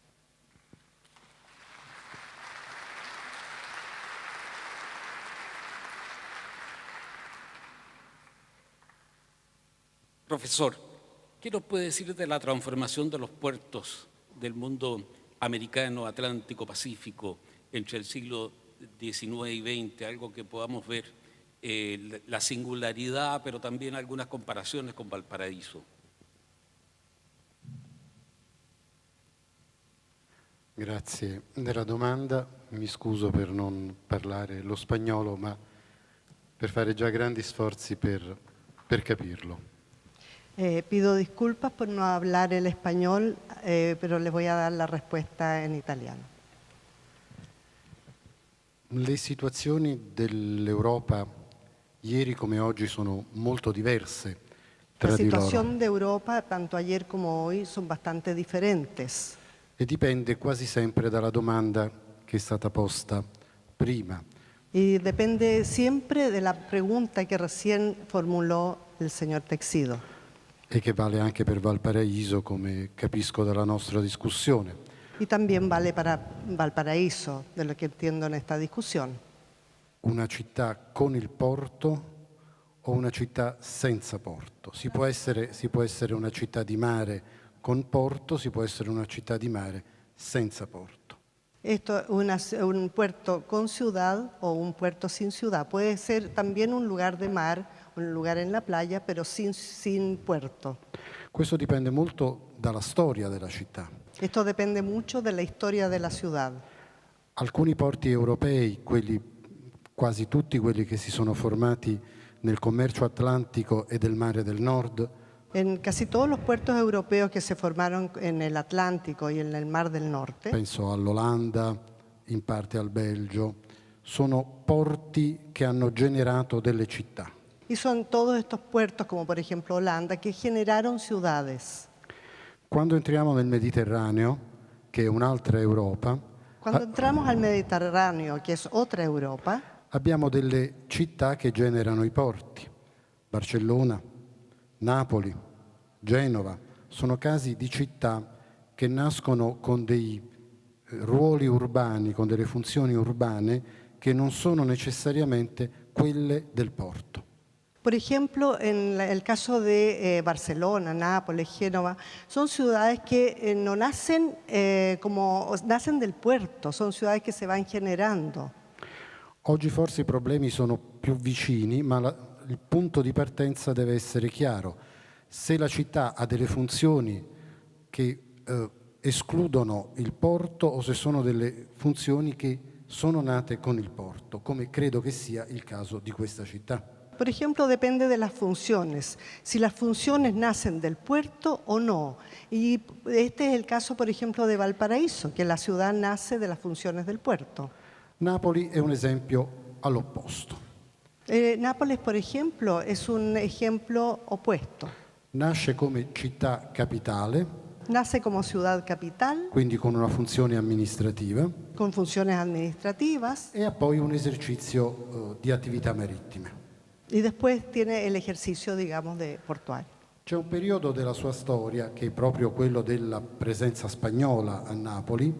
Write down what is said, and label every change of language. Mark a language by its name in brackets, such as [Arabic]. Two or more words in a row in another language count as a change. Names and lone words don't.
[Spanish] Profesor, ¿qué nos puede decir de la transformación de los puertos del mundo americano, atlántico, pacífico, entre el siglo XIX y XX? Algo que podamos ver, la singularidad, pero también algunas comparaciones con Valparaíso. [Italian] Grazie della domanda, mi scuso per non parlare lo spagnolo, ma per fare già grandi sforzi per capirlo. [Spanish] Pido disculpas por no hablar el español, pero les voy a dar la respuesta en italiano. [Italian] Le situazioni dell'Europa ieri come oggi sono molto diverse tra [Spanish] La [Italian] di loro [Spanish] situación de Europa, tanto ayer como hoy, son bastante diferentes. [Italian] e dipende quasi sempre dalla domanda che è stata posta prima. [Spanish] Y depende siempre de la pregunta que recién formuló el señor Texido. [Italian] E che vale anche per Valparaíso, come capisco dalla nostra discussione. [Spanish] Y también vale para Valparaíso, de lo que entiendo en esta discusión. [Italian] Una città con il porto o una città senza porto? Si può essere una città di mare con porto, si può essere una città di mare senza porto. [Spanish] Esto es un puerto con ciudad o un puerto sin ciudad. Puede ser también un lugar de mar, un lugar en la playa, pero sin puerto. [Italian] Questo dipende molto dalla storia della città. [Spanish] Esto depende mucho de la historia de la ciudad. [Italian] Alcuni porti europei, quasi tutti quelli che si sono formati nel commercio atlantico e del mare del nord, [Spanish] En casi todos los puertos europeos que se formaron en el Atlántico y en el Mar del Norte, [Italian] penso all'Olanda, in parte al Belgio, sono porti che hanno generato delle città. [Spanish] y son todos estos puertos, como por ejemplo Holanda, que generaron ciudades. [Italian] Quando entriamo nel Mediterraneo, che è un'altra Europa, [Spanish] Cuando entramos al Mediterráneo, que es otra Europa, [Italian] abbiamo delle città che generano i porti. Barcellona, Napoli, Genova, sono casi di città che nascono con dei ruoli urbani, con delle funzioni urbane che non sono necessariamente quelle del porto. [Spanish] Por ejemplo, en el caso de Barcelona, Nápoles, Génova, son ciudades que no nacen nacen del puerto, son ciudades que se van generando. [Italian] Oggi forse i problemi sono più vicini, ma il punto di partenza deve essere chiaro. Se la città ha delle funzioni che escludono il porto o se sono delle funzioni che sono nate con il porto, come credo che sia il caso di questa città. [Spanish] Por ejemplo, depende de las funciones, si las funciones nacen del puerto o no. Y este es el caso, por ejemplo, de Valparaíso, que la ciudad nace de las funciones del puerto. [Italian] Napoli è un esempio all'opposto. [Spanish] Nápoles, por ejemplo, es un ejemplo opuesto. [Italian] Nasce come città capitale, [Spanish] Nace como ciudad capital, [Italian] quindi con una funzione amministrativa, [Spanish] con funciones administrativas, [Italian] e ha poi un esercizio di attività marittime. [Spanish] y después tiene el ejercicio, digamos, de portuario. [Italian] C'è un periodo della sua storia, che è proprio quello della presenza spagnola a Napoli,